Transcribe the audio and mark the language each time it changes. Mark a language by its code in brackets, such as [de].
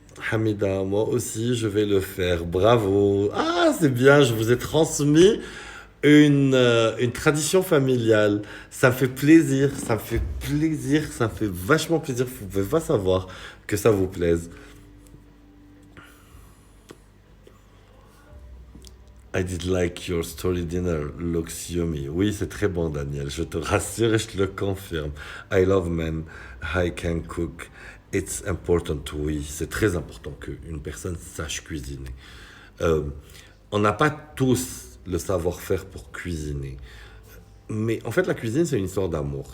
[fr] Hamida, moi aussi, je vais le faire. Bravo. Ah, c'est bien, je vous ai transmis une tradition familiale. Ça me fait plaisir, ça me fait plaisir, ça me fait vachement plaisir. Vous pouvez pas savoir que ça vous plaise. [en] I did like your story dinner, looks yummy. [fr] Oui, c'est très bon, Daniel. Je te rassure et je te le confirme. [en] I love men. I can cook. It's important. [fr] Oui, c'est très important qu'une personne sache cuisiner. On n'a pas tous le savoir-faire pour cuisiner. Mais en fait, la cuisine, c'est une histoire d'amour.